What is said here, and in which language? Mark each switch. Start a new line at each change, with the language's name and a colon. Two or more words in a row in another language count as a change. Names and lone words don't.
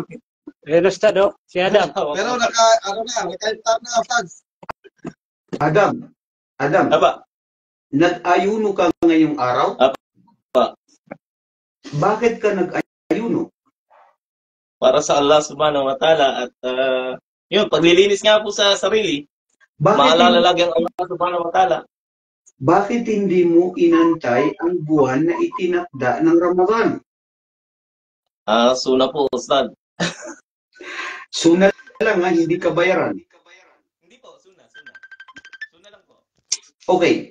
Filipino: Meron, Ustad, si Adam. Pero naka-iftar na, Ustad. Adam. Aba. Nag-ayuno ka ngayong araw? Apa. Bakit ka nag-ayuno? Para sa
Arabic: Allah subhanahu wa ta'ala
Filipino: at yun, paglilinis nga po sa sarili, maalala lagi ang
Arabic: Allah subhanahu wa ta'ala.
Filipino: Bakit hindi mo inantay ang buwan na itinakda ng Ramadan? Suna po, Ustad. Suna lang ha, hindi ka bayaran. Hindi po, suna. Suna lang po. Okay.